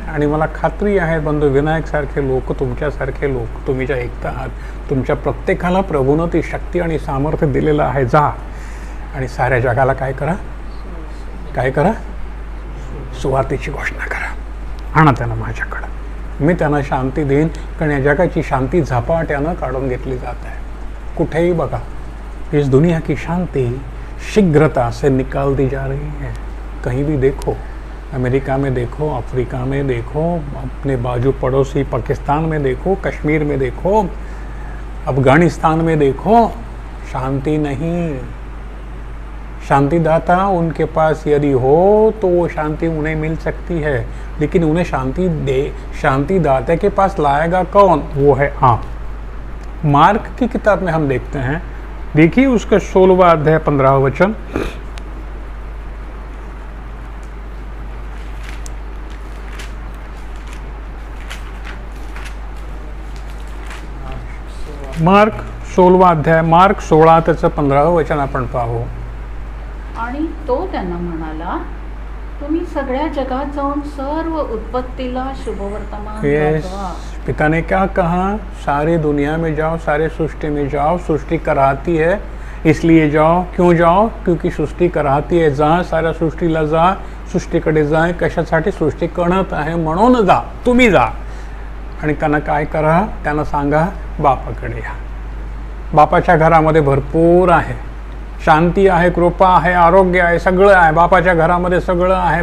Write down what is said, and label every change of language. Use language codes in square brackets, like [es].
[mr] आणि मला खात्री आहे बंधू, विनायक सारखे लोक, तुमच्यासारखे लोक, तुम्ही ज्या ऐकता आहात, तुमच्या प्रत्येकाला प्रभूनं ती शक्ती आणि सामर्थ्य दिलेलं आहे. जा आणि साऱ्या जगाला काय करा? सुवार्तेची घोषणा करा. आणा त्यांना माझ्याकडं. मी त्यांना शांती देईन. कारण या जगाची शांती झपाट्यानं काढून घेतली जात आहे. कुठेही बघा, [hi] इस दुनिया की शांति शीघ्रता से निकाल दी जा रही है. कहीं भी देखो, अमेरिका में देखो, अफ्रीका में देखो, अपने बाजू पड़ोसी पाकिस्तान में देखो, कश्मीर में देखो, अफगानिस्तान में देखो, शांति नहीं. शांतिदाता उनके पास यदि हो तो वो शांति उन्हें मिल सकती है, लेकिन उन्हें शांतिदाता के पास लाएगा कौन? वो है आप. मार्क की किताब में हम देखते हैं, देखिए उसका 16वां अध्याय 15वां वचन. मार्क 16वां अध्याय, [mr] मार्क 16 त्याचं 15वां वचन आपण पाहू. आणि तो त्यांना म्हणाला, तुम्ही सगळ्या जगात जाऊन सर्व उत्पत्तीला शुभवर्तमान गाजवा. [hi] पिता ने क्या कहा? सारी दुनिया में जाओ, सारे सृष्टि में जाओ. सृष्टि कराती है इसलिए जाओ. क्यों जाओ? क्योंकि सृष्टि कराती है. [mr] जा, साऱ्या सृष्टीला जा, सृष्टीकडे जा. कशासाठी? सृष्टी कणत आहे म्हणून जा. तुम्ही जा आणि त्यांना काय करा? त्यांना सांगा बापाकडे या. बापाच्या घरामध्ये भरपूर आहे. शांती आहे, कृपा आहे, आरोग्य आहे, सगळं आहे. बापाच्या घरामध्ये सगळं आहे.